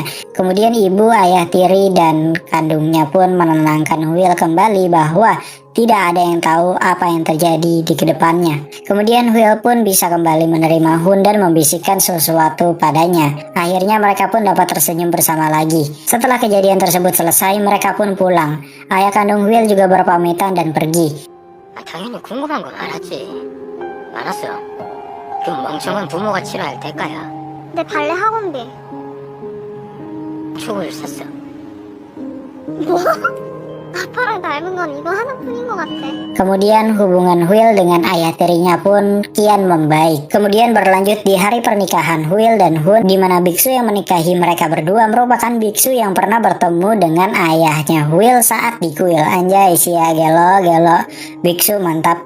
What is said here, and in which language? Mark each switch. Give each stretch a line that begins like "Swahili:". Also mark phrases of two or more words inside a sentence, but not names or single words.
Indonesian: Kemudian ibu, ayah tiri, dan kandungnya pun menenangkan Will kembali bahwa tidak ada yang tahu apa yang terjadi di kedepannya. Kemudian Will pun bisa kembali menerima Hun dan membisikkan sesuatu padanya. Akhirnya mereka pun dapat tersenyum bersama lagi. Setelah kejadian tersebut selesai, mereka pun pulang. Ayah kandung Will juga berpamitan dan pergi.
Korean: 당연히 궁금한 건 알았지. 알았어. 그 멍청한 부모가 치러야 할 대가야. 내 발레 학원비. 축을 샀어. 뭐? 아빠랑 닮은 건 이거 하나뿐인 것 같아.
Indonesian: Kemudian hubungan Will dengan ayah tirinya pun kian membaik. Kemudian berlanjut di hari pernikahan Will dan Hun, di mana biksu yang menikahi mereka berdua merupakan biksu yang pernah bertemu dengan ayahnya Will saat di kuil. Anjay
Sundanese: sia gelo
Indonesian: biksu mantap.